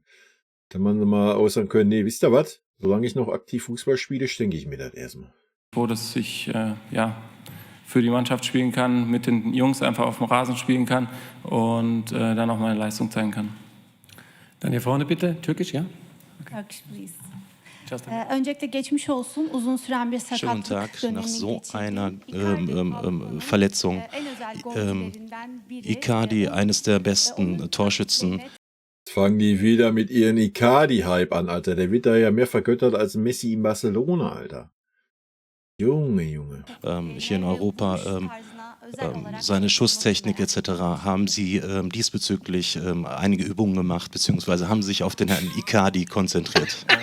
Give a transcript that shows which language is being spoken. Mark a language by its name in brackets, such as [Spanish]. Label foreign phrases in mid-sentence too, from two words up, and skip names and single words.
[German] Kann man mal äußern können, nee, wisst ihr was? Solange ich noch aktiv Fußball spiele, denke ich mir das erstmal. Froh, dass ich für die Mannschaft spielen kann, mit den Jungs einfach auf dem Rasen spielen kann und dann auch meine Leistung zeigen kann. Dann hier vorne bitte, Türkisch, ja? [English] Turkish, please. [Turkish] Öncelikle geçmiş olsun. Uzun süren bir [German] Schönen Tag. [Turkish] sakatlık [German] Nach so [Turkish] dönemi [German] einer [Turkish] geçirdiği [German] Verletzung. [Turkish] en özel golcülerinden biri. Icardi, [German] eines der besten Torschützen. Jetzt fangen die wieder mit ihren Icardi-Hype an, Alter. Der wird da ja mehr vergöttert als Messi in Barcelona, Alter. Junge. Hier in Europa, seine Schusstechnik etc. haben sie diesbezüglich einige Übungen gemacht, beziehungsweise haben sich auf den Herrn Icardi konzentriert.